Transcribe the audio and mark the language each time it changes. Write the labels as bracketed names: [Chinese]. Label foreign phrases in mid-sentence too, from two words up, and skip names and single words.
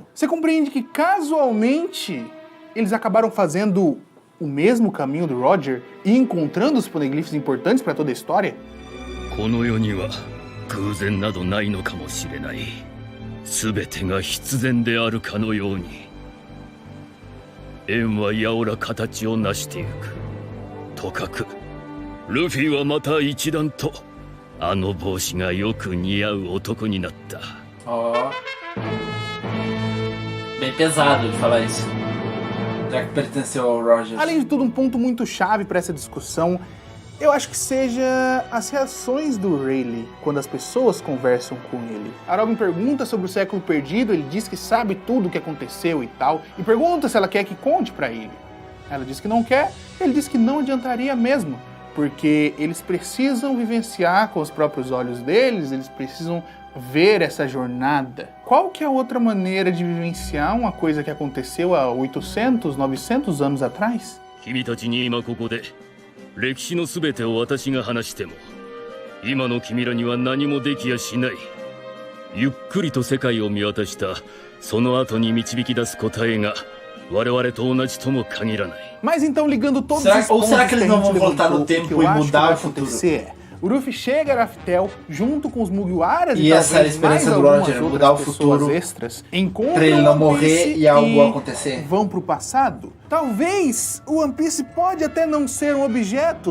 [Portuguese] Você compreende que casualmente eles acabaram fazendo o mesmo caminho do Roger e encontrando os poneglyphs importantes para toda a história? [Japanese] この世には偶然などないのかもしれない。全てが必然であるかのように。縁はやおら形を成してゆく。とかく、ルフィはまた一段とあの帽子がよく似合う男になった。 [Portuguese] Ó. Bem pesado de falar isso. Já que pertenceu ao Roger. Além de tudo, um ponto muito chave para essa discussão, eu acho que seja as reações do Rayleigh quando as pessoas conversam com ele. A Robin pergunta sobre o século perdido, ele diz que sabe tudo o que aconteceu e tal, e pergunta se ela quer que conte para ele. Ela diz que não quer, ele diz que não adiantaria mesmo, porque eles precisam vivenciar com os próprios olhos deles, eles precisam ver essa jornada. Qual que é a outra maneira de vivenciar uma coisa que aconteceu há 800, 900 anos atrás? [Japanese] 君たちに今ここで歴史のすべてを私が話しても今の君らには何もできやしない。ゆっくりと世界を見渡したその後に導き出す答えが我々と同じとも限らない。 [Portuguese] Mas então, ligando todos Será, os ou pontos será que eles não vão a gente voltar no levantou, tempo o que eu e acho que mudar vai o futuro? acontecer é, o Luffy chega a Raftel junto com os Mugiwaras E e essa talvez experiência mais do algumas Roger, outras mudar o pessoas futuro extras, encontram pra ele não o One Piece morrer e algo acontecer. Vão pro passado. Talvez o One Piece pode até não ser um objeto.